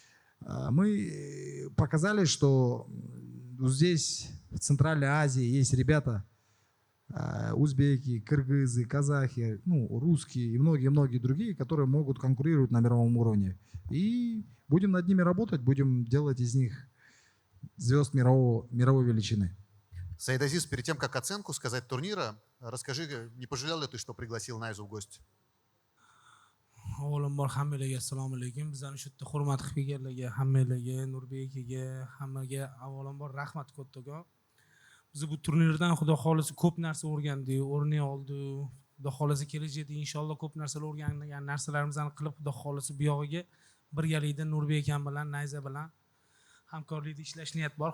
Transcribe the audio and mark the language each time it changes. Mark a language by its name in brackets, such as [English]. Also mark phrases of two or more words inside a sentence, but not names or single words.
[Russian] Мы показали, что здесь, в Центральной Азии, есть ребята, узбеки, кыргызы, казахи, ну, русские и многие-многие другие, которые могут конкурировать на мировом уровне. И будем над ними работать, будем делать из них звезд мировой величины. Саидазиз, перед тем, как оценку сказать турнира, расскажи, не пожалел ли ты, что пригласил Найзу в гости? [Uzbek] Avvalambor hammalarga assalomu alaykum. Bizlarni shu yerda hurmat qilib kelganlarga, hammalarga, Nurbekga, hammaga avvalambor rahmat kattakon. Biz bu turnirdan xudo xolisi ko'p narsa o'rgandik, o'rnak oldik. Xudo xolisi kelajakda inshaalloh ko'p narsalar o'rgangan narsalarimizni qilib, xudo xolisi bu yog'iga birgalikda Nurbek ham bilan, Nayza bilan hamkorlikda ishlash niyat bor.